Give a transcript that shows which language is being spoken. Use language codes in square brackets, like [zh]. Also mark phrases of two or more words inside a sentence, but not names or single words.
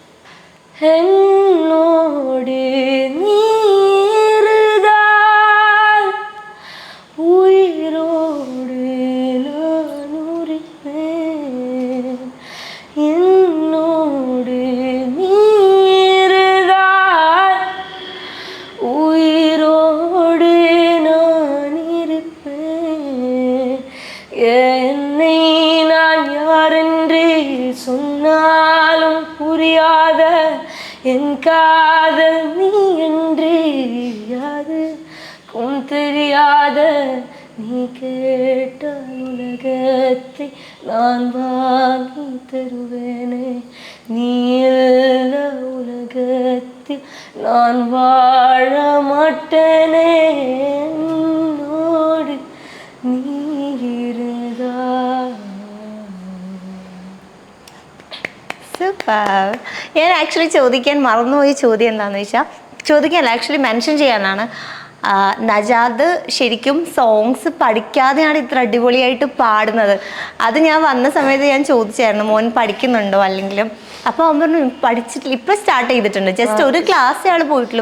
[ta] என்னோடு நீ இருந்தால் உயிரோடு நான் இருப்பேன், என்னோடு நீ இருந்தால் உயிரோடு நான் இருப்பேன், என்னை நான் யாரென்று சொன்னாலும் புரியாத என் காதல் நீ என்று யாது தெரியாத, நீ கேட்டால் உலகத்தை நான் வாங்கி தருவேனே, நீ இல்ல உலகத்தில் நான் வாழ மாட்டேனே, என்னோடு நீ இருந்தா. [ml] സൂപ്പർ. ഞാൻ ആക്ച്വലി ചോദിക്കാൻ മറന്നുപോയ ചോദ്യം എന്താണെന്ന് വെച്ചാൽ, ചോദിക്കാനല്ല, ആക്ച്വലി മെൻഷൻ ചെയ്യാനാണ്. നജാദ് ശരിക്കും സോങ്സ് പഠിക്കാതെയാണ് ഇത്ര അടിപൊളിയായിട്ട് പാടുന്നത്. അത് ഞാൻ വന്ന സമയത്ത് ഞാൻ ചോദിച്ചായിരുന്നു, മോൻ പഠിക്കുന്നുണ്ടോ, അല്ലെങ്കിൽ അപ്പോൾ അവൻ പറഞ്ഞു പഠിച്ചിട്ടില്ല, ഇപ്പം സ്റ്റാർട്ട് ചെയ്തിട്ടുണ്ട്, ജസ്റ്റ് ഒരു ക്ലാസ് ആൾ പോയിട്ടുള്ളൂ.